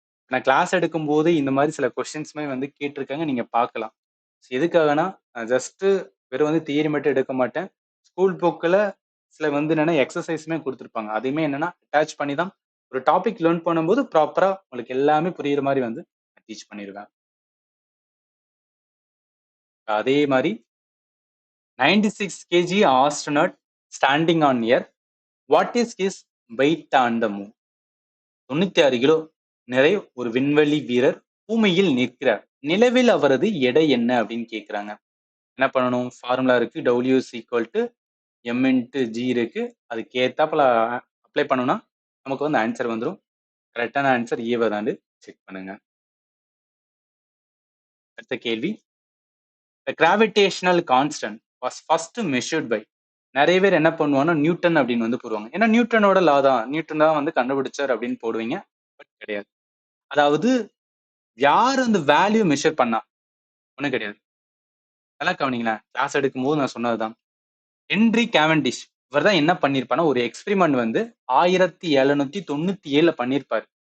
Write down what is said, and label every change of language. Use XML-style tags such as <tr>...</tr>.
<ta>நான் கிளாஸ் எடுக்கும்போது இந்த மாதிரி சில கொஸ்டின்ஸ்மே வந்து கேட்டிருக்காங்க, நீங்க பார்க்கலாம். எதுக்காகனா ஜஸ்ட் வெறும் வந்து தியரி மட்டும் எடுக்க மாட்டேன். ஸ்கூல் புக்கில் சில வந்து என்னன்னா எக்ஸசைஸுமே கொடுத்துருப்பாங்க. அதையுமே என்னன்னா அட்டாச் பண்ணி தான் ஒரு டாபிக் லேர்ன் பண்ணும்போது ப்ராப்பரா உங்களுக்கு எல்லாமே புரியுற மாதிரி வந்து டீச் பண்ணிடுவேன். அதே மாதிரி</ta> <en>96 kg astronaut standing on earth, what is his weight on the moon?</en> <ta>96 kilo நிறை ஒரு விண்வெளி வீரர் பூமியில் நிற்கிறார். நிலவில் அவரது எடை என்ன அப்படின்னு கேட்கிறாங்க. என்ன பண்ணணும், ஃபார்முலா இருக்கு, W is equal to M into G இருக்கு. அதுக்கு ஏத்தாப்புல அப்ளை பண்ணோம்னா நமக்கு வந்து ஆன்சர் வந்துடும். கரெக்டான ஆன்சர் ஏவ தாண்டு செக் பண்ணுங்க. அடுத்த கேள்வி.</ta> <en>The gravitational constant was first measured by.</en> <ta>நிறைய பேர் என்ன பண்ணுவாங்கன்னா நியூட்டன் அப்படின்னு வந்து போடுவாங்க. ஏன்னா நியூட்டனோட லா தான், நியூட்டன் தான் வந்து கண்டுபிடிச்சார் அப்படின்னு போடுவீங்க. பட் கிடையாது. அதாவது யார் அந்த வேல்யூ மெஷர் பண்ணா? ஒண்ணும் கிடையாது. நல்லா கவனிங்களேன். கிளாஸ் எடுக்கும் போது நான் சொன்னதுதான். ஹென்றி கேவெண்டிஷ் இவர் தான் என்ன பண்ணிருப்பாருன்னா ஒரு எக்ஸ்பெரிமெண்ட் வந்து 1797ல பண்ணிருப்பாரு.</ta>